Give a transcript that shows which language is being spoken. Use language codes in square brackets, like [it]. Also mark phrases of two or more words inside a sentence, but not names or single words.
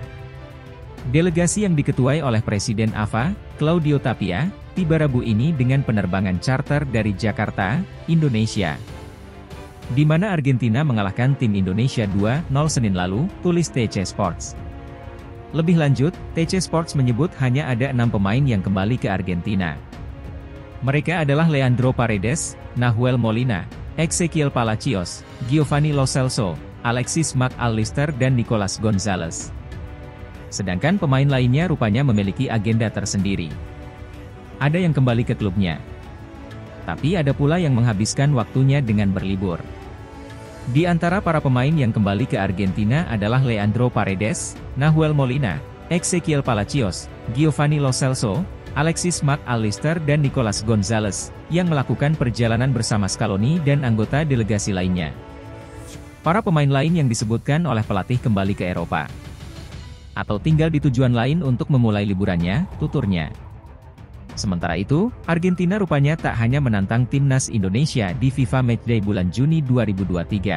[id] Delegasi yang diketuai oleh Presiden AFA, Claudio Tapia, tiba Rabu ini dengan penerbangan charter dari Jakarta, Indonesia. Di mana Argentina mengalahkan tim Indonesia 2-0 Senin lalu, tulis TC Sports. Lebih lanjut, TC Sports menyebut hanya ada 6 pemain yang kembali ke Argentina. Mereka adalah Leandro Paredes, Nahuel Molina, Ezequiel Palacios, Giovanni Lo Celso, Alexis Mac Allister dan Nicolas Gonzalez. Sedangkan pemain lainnya rupanya memiliki agenda tersendiri. Ada yang kembali ke klubnya. Tapi ada pula yang menghabiskan waktunya dengan berlibur. Di antara para pemain yang kembali ke Argentina adalah Leandro Paredes, Nahuel Molina, Ezequiel Palacios, Giovanni Lo Celso, Alexis Mac Allister dan Nicolas Gonzalez, yang melakukan perjalanan bersama Scaloni dan anggota delegasi lainnya. Para pemain lain yang disebutkan oleh pelatih kembali ke Eropa. Atau tinggal di tujuan lain untuk memulai liburannya, tuturnya. Sementara itu, Argentina rupanya tak hanya menantang timnas Indonesia di FIFA Matchday bulan Juni 2023.